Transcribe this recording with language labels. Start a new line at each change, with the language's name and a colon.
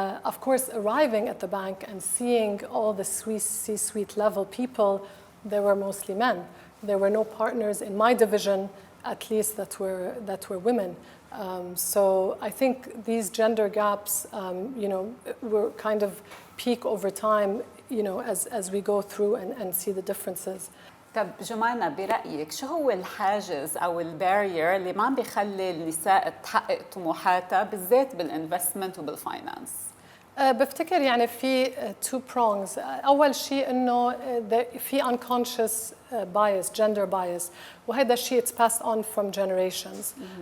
English: Of course, arriving at the bank and seeing all the C-suite level people, they were mostly men. There were no partners in my division, at least that were women. So I think these gender gaps, were kind of peak over time, as we go through and see the differences.
Arabic: طب جمانة، برأيك شو هو الحاجز أو البارير اللي ما عم بيخلي النساء تحقق طموحاتها بالذات بالانفستمنت وبالفاينانس؟ بفتكر يعني في
English: two prongs.
Arabic: أول شيء إنه في
English: unconscious bias, gender bias،
Arabic: وهذا الشيء
English: it's passed on from generations.